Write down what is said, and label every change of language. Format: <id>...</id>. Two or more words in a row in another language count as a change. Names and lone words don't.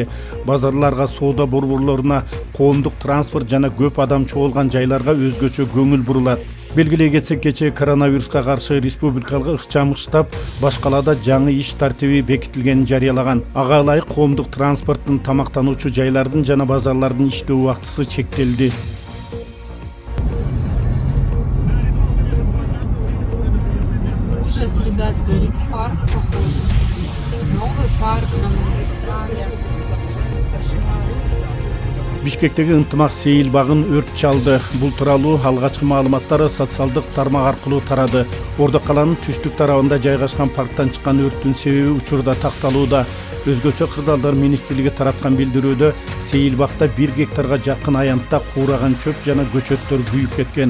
<ky>Базарларга, соода борборлоруна, коомдук транспорт жана көп адам чогулган жайларга өзгөчө көңүл бурулат. Белгилей кетсек, кечээ коронавируска каршы республикалык ыкчам штаб баш калаада жаңы иш тартиби бекитилгенин жарыялаган. Ага ылайык коомдук транспорттун, тамактануучу жайлардын жана базарлардын иштөө убактысы чектелди.</ky> <ru>Ужас, ребят, горит парк, походу. Новый парк на магистрали. Кошмар.</ru> <ky>Бишкектеги ынтымак сейил багын өрт чалды. Бул тууралуу алгачкы маалыматтар социалдык тармак аркылуу тарады. Ордо каланын түштүк тарабында жайгашкан парктан чыккан өрттүн себеби учурда такталууда. Өзгөчө кырдаалдар министрлиги тараткан билдирүүдө сейил бакта 1 гектарга жакын аянтта куураган чөп жана көчөттөр күйүп кеткен.</ky>